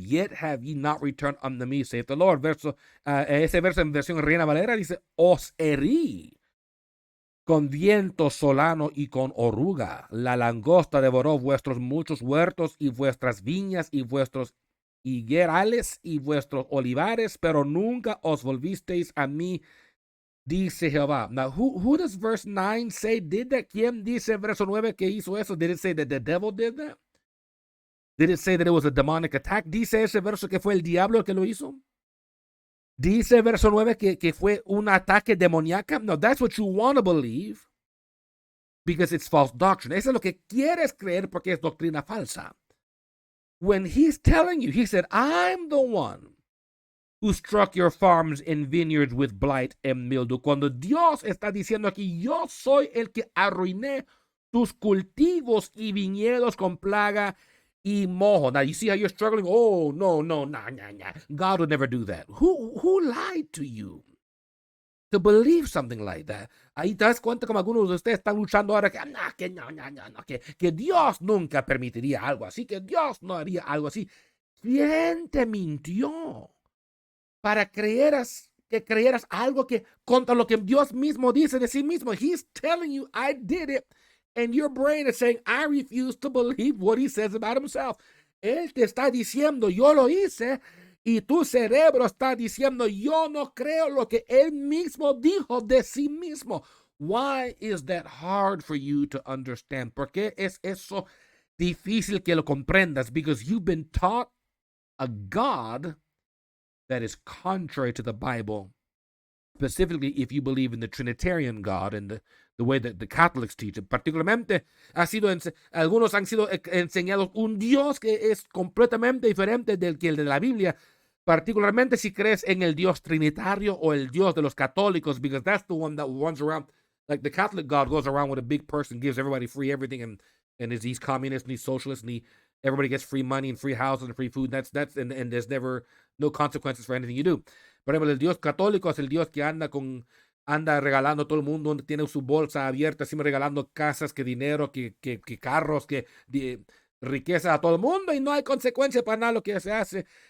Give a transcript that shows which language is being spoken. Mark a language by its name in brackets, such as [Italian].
[English] Yet have ye not returned unto me, saith the Lord. [Spanish] Ese verso en versión Reina Valera dice, os herí con viento solano y con oruga. La langosta devoró vuestros muchos huertos y vuestras viñas y vuestros higuerales y vuestros olivares, pero nunca os volvisteis a mí, dice Jehová. [English] Now, who does verse 9 say did that? [Spanish] ¿Quién dice verso 9 que hizo eso? [English] Did it say that the devil did that? Did it say that it was a demonic attack? [Spanish] ¿Dice ese verso que fue el diablo el que lo hizo? ¿Dice verso 9 que fue un ataque demoníaco? [English] No, that's what you want to believe because it's false doctrine. [Spanish] Eso es lo que quieres creer porque es doctrina falsa. [English] When he's telling you, he said, I'm the one who struck your farms and vineyards with blight and mildew. [Spanish] Cuando Dios está diciendo aquí, yo soy el que arruiné tus cultivos y viñedos con plaga y mojo. [English] Now you see how you're struggling? Oh, no. God would never do that. Who lied to you to believe something like that? [Spanish] Ahí te das cuenta como algunos de ustedes están luchando ahora que Dios nunca permitiría algo así, que Dios no haría algo así. ¿Quién te mintió para que creyeras algo que contra lo que Dios mismo dice de sí mismo? [English] He's telling you, I did it. And your brain is saying, I refuse to believe what he says about himself. [Spanish] Él te está diciendo, yo lo hice. Y tu cerebro está diciendo, yo no creo lo que él mismo dijo de sí mismo. [English] Why is that hard for you to understand? [Spanish] ¿Por qué es eso difícil que lo comprendas? [English] Because you've been taught a God that is contrary to the Bible. Specifically, if you believe in the Trinitarian God and the way that the Catholics teach it. [Spanish] Particularmente, algunos han sido enseñados un Dios que es completamente diferente del que el de la Biblia. Particularmente si crees en el Dios trinitario o el Dios de los católicos, [English] because that's the one that runs around. Like the Catholic God goes around with a big purse and gives everybody free everything, and he's communist and he's socialist and everybody gets free money and free houses and free food. And there's never no consequences for anything you do. [Spanish] Por ejemplo, el Dios católico es el Dios que anda regalando a todo el mundo, tiene su bolsa abierta, siempre regalando casas, que dinero, que carros, que riqueza a todo el mundo, y no hay consecuencia para nada lo que se hace.